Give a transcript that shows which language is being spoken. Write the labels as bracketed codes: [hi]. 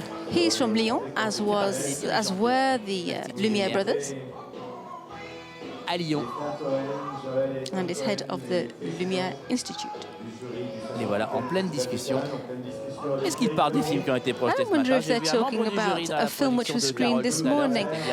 [en] He's from Lyon, as were the Lumière brothers. And is head of the Lumière Institute. [fr] Les voilà en pleine discussion. Est-ce qu'ils parlent des films qui ont été projetés ce matin? [en] I wonder if they're talking about a film which was screened this morning.